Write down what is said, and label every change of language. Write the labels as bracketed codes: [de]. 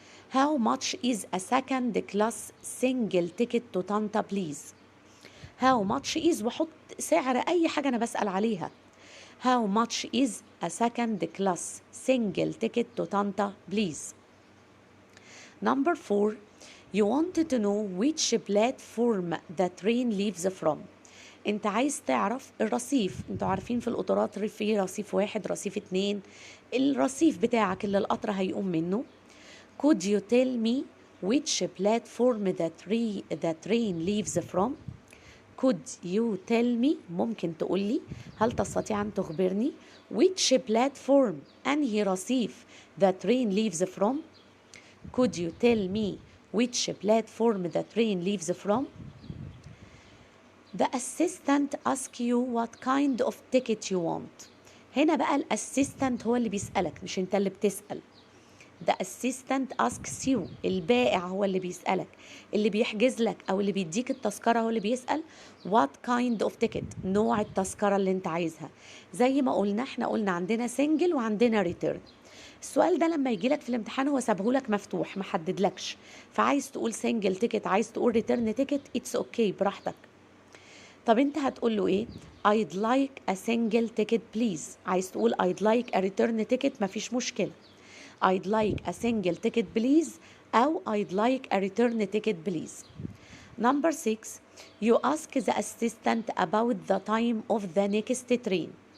[en] How much is a second class single ticket to Tanta please؟ How much is [ar] وحط سعر أي حاجة أنا بسأل عليها. [en] How much is a second class single ticket to Tanta please؟ Number 4. You wanted to know which platform the train leaves from. [ar] انت عايز تعرف الرصيف. انتوا عارفين في القطارات في رصيف 1 رصيف 2. الرصيف بتاعك اللي القطر هيقوم منه [en] could you tell me which platform the train leaves from. could you tell me [ar] ممكن تقولي، هل تستطيع أن تخبرني [en] which platform [ar] أنهي رصيف [en] the train leaves from. could you tell me which platform the train leaves from. the assistant asks you what kind of ticket you want. [ar] هنا بقى الاسيستنت هو اللي بيسألك مش انت اللي بتسأل. [en] the assistant asks you، [ar] البائع هو اللي بيسألك، اللي بيحجز لك أو اللي بيديك التذكرة هو اللي بيسأل [en] what kind of ticket، [ar] نوع التذكرة اللي انت عايزها. زي ما قلنا احنا قلنا عندنا single وعندنا return. السؤال ده لما يجيلك في الامتحان هو سابهولك مفتوح محددلكش، فعايز تقول [en] single ticket [ar] عايز تقول [en] return ticket it's okay [ar] براحتك. طب انت هتقول له ايه؟ [en] I'd like a single ticket please. [ar] عايز تقول [en] I'd like a return ticket [ar] مفيش مشكلة. [en] I'd like a single ticket please أو I'd like a return ticket please. Number 6. You ask the assistant about the time of the next train.